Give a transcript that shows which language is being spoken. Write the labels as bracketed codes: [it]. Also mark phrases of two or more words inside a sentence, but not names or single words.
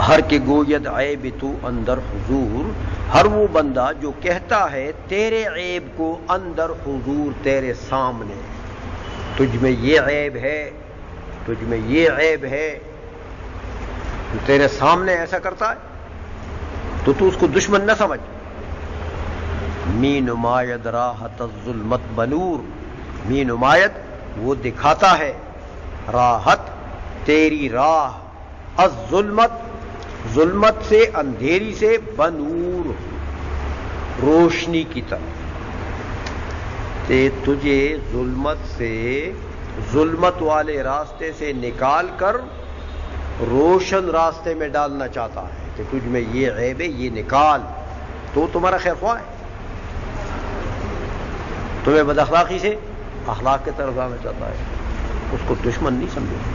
[fa] ہر کے گوید عیب تو اندر حضور، [ur] ہر وہ بندہ جو کہتا ہے تیرے عیب کو اندر حضور تیرے سامنے، تجھ میں یہ عیب ہے، تجھ میں یہ عیب ہے، تو تیرے سامنے ایسا کرتا ہے تو اس کو دشمن نہ سمجھ۔ [fa] می نماید راحت الظلمت بنور، می نماید [ur] وہ دکھاتا ہے، راحت تیری راہ، الظلمت ظلمت سے اندھیری سے، بنور روشنی کی طرف، تجھے ظلمت سے، ظلمت والے راستے سے نکال کر روشن راستے میں ڈالنا چاہتا ہے کہ تجھ میں یہ عیب ہے، یہ نکال، تو تمہارا خیر خواہ ہے، تمہیں بد اخلاقی سے اخلاق کی طرف لانا چاہتا ہے، اس کو دشمن نہیں سمجھو۔